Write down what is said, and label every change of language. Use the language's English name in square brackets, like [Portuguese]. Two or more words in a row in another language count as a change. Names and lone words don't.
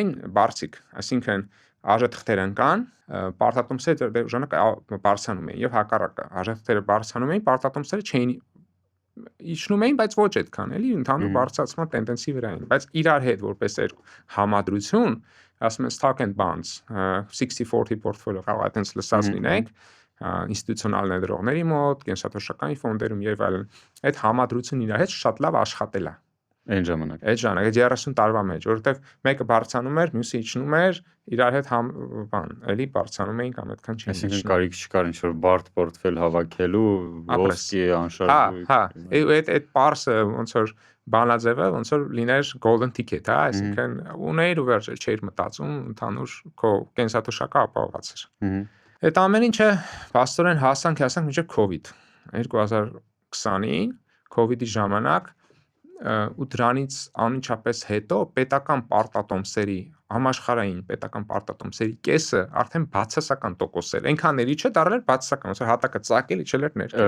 [Armenian] էին բարձիկ, այսինքն արժեթղթեր ընկան, պարտատոմսերը ժամանակ բարձրանում էին եւ հակառակը, արժեթղթերը բարձրանում էին, պարտատոմսերը չէին իջնում էին, բայց ոչ այդքան, էլի ընդհանուր բարձրացման տենդենսի վրա էին, բայց իրար հետ որպես համադրություն, ասում են [English] stock and bonds, [Armenian] 60-40 portfolio կարող է այդպես լսած լինեք, ինստիտուցիոնալ ներդրողների մոտ, կենսաթոշակային ֆոնդերում եւ այլն, այդ համադրությունն իր հետ շատ լավ աշխատել է այն ժամանակ, այդ 30 տարվա մեջ, որովհետեւ մեկը բարձրանում էր, մյուսը իջնում էր, իրար հետ էլի բարձրանում էին կամ այդքան չէին։ Այսինքն կարիք չկար ինչ-որ բարդ պորտֆել հավաքելու, ոսկի անշարժույթ։ Այդ parse ոնց որ բանաձևը ոնց որ լիներ [English] golden ticket, [Armenian] այսինքն ուներ ու վերջել չէր մտածում, ընդհանուր քո կենսաթոշակը ապահովված էր։ Այդ ամեն ինչը փաստորեն հասանք մինչև COVID 2020-ին, COVID-ի ժամանակ ու դրանից անմիջապես հետո պետական պարտատոմսերի համաշխարհային պետական պարտատոմսերի կեսը արդեն բացասական տոկոսել, այնքան էլի չէ դառել բացասական, ոնց որ հատակը ծակել իջել էր ներքև։